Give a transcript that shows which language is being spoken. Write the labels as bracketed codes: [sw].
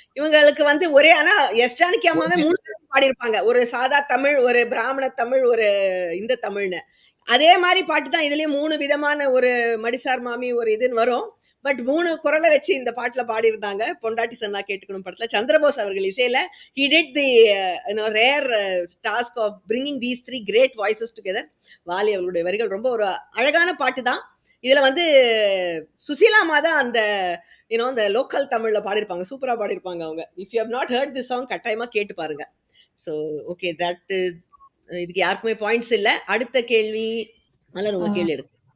[ta] இவங்களுக்கு வந்து ஒரே ஆனா எஸ் ஜானகி அம்மாவே 3 பேரும் பாடியிருப்பாங்க. ஒரு சாதா தமிழ், ஒரு பிராமண தமிழ், ஒரு இந்த தமிழ்ன்னு. அதே மாரி பாட்டு தான் இதுலயும் 3 விதமான ஒரு மடிசார் மாமி ஒரு இதுன்னு வரும். பட் 3 குரல வச்சு இந்த பாட்டுல பாடியிருந்தாங்க. பொண்டாட்டி சொன்னா கேட்டுக்கணும் படத்துல. சந்திரபோஸ் அவர்கள் இசையில [en] he did the rare task of bringing these 3 great voices together. [ta] Vaali அவர்களுடைய வரிகள் ரொம்ப ஒரு அழகான பாட்டு தான். இதுல வந்து சுசீலா அம்மா தான் அந்த இந்த லோக்கல் தமிழ்ல பாடியிருப்பாங்க. சூப்பரா பாடியிருப்பாங்க அவங்க. [en] if you have not heard this song [ta] கட்டாயமா கேட்டு பாருங்க. ஸோ ஓகே தட் இதுக்கு யாருக்குமே பாயிண்ட்ஸ் இல்ல. அடுத்த கேள்வி மலர் உங்க கேள்வி எடுங்க.